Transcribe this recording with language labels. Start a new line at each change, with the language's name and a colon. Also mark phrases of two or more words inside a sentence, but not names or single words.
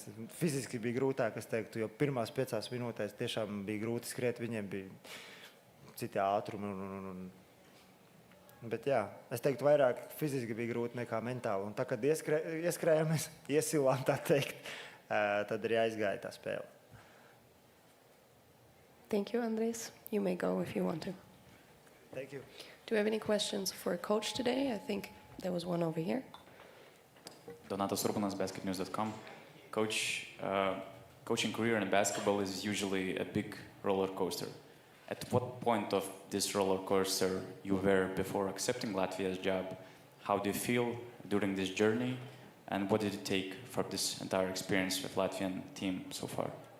Latvian: Fiziski bija grūtāk, es teiktu, jo pirmās 5 minūtēs tiešām bija grūti skriet, viņiem bija citi ātrumi. Bet jā, es teiktu, vairāk fiziski bija grūti nekā mentāli. Un tā, kad ieskrējāmies, iesilām, tā teikt, tad arī aizgāja tā spēle.
English: Thank you, Andres. You may go if you want to. Thank you. Do you have any questions for Coach today? I think there was one over here. Donatas Urbanas, basketnews.com. Coach, coaching career in basketball is usually a big roller coaster. At what point of this roller coaster you were before accepting Latvia's job? How do you feel during this journey? And what did it take for this entire experience with Latvian team so far?